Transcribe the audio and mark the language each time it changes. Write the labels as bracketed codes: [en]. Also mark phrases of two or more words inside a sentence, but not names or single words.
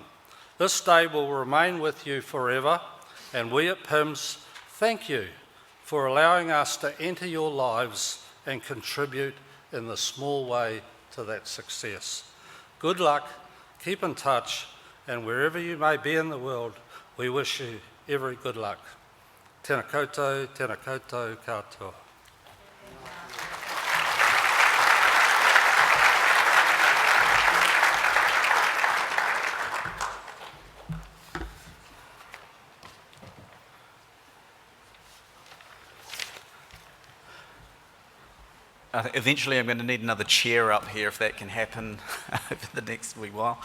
[en] This day will remain with you forever, and we at PIHMS thank you for allowing us to enter your lives and contribute in the small way to that success. Good luck, keep in touch, and wherever you may be in the world, we wish you every good luck. [mi] Tēnā koutou, katoa. [en] Eventually I'm going to need another chair up here if that can happen over the next wee while.